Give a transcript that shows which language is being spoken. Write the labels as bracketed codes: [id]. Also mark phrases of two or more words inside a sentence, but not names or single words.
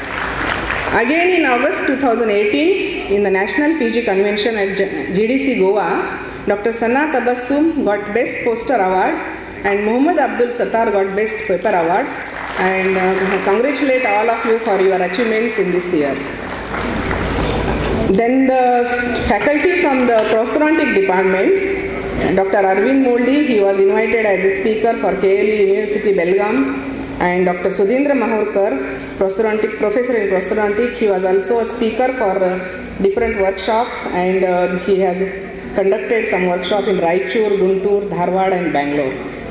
[en] Again in August 2018, in the National PG Convention at GDC Goa, Dr. Sana Tabassum got Best Poster Award and Muhammad Abdul Sattar got Best Paper Awards, and congratulate all of you for your achievements in this year. Then the faculty from the prosthodontic department, Dr. Arvind Moldi, he was invited as a speaker for KLE University Belgaum, and Dr. Sudhindra Mahurkar, professor in prosthodontic, he was also a speaker for different workshops, and he has conducted some workshop in Raichur, Guntur, Dharwad and Bangalore.